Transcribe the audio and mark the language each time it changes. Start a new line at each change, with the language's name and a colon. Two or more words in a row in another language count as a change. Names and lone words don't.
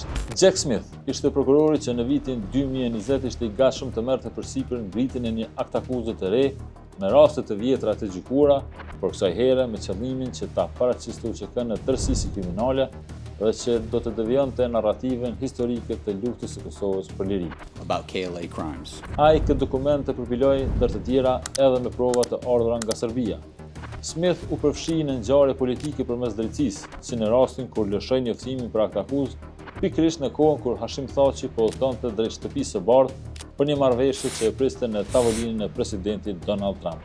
Albanian: Jack Smith ishte prokurori që në vitin 2020 ishte i gatshëm të merrte përsipër ngritjen e një akt akuze të re me raste të vjetra të gjykuara, por kësaj here me qëllimin që ta paraqiste UÇK-n në tërësisë kriminale dhe që do të devijonte narrativen historike të luftës së Kosovës për liri.
English: About KLA crimes.
Albanian: Ai këtë dokument e përpiloi ndër të tjera edhe me prova të ardhura nga Serbia. Smith u përfshi në ngjarje politike përmes drejtësisë, si në rastin kur lëshoi njoftimin për akt akuzë, pikërisht në kohën kur Hashim Thaçi po udhtonte drejt shtëpisë së bardhë për një marrëveshje që e priste në tavolinën e presidentit Donald Trump.